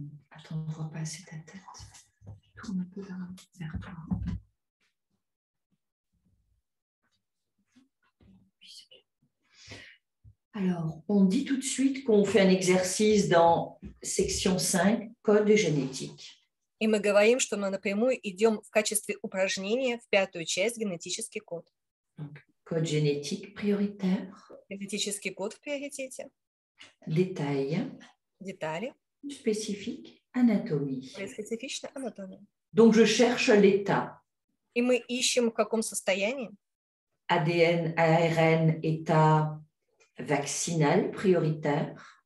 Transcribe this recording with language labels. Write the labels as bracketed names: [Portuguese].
[French] Attends, on ne voit pas assez ta tête. Tourne un peu vers toi. Alors, on dit tout de suite qu'on fait un exercice dans section 5, code génétique. [Russian] И мы говорим, что мы напрямую идем в качестве упражнения в 5-ю часть генетический код. [French] Donc, code génétique prioritaire. [Russian] Генетический код в приоритете. [French] Détail. [Russian] Детали. [French] Spécifique, anatomie. [Russian] Специфичная анатомия. [French] Donc, je cherche l'état. [Russian] И мы ищем, в каком состоянии. [French] ADN, ARN, état vaccinal prioritaire.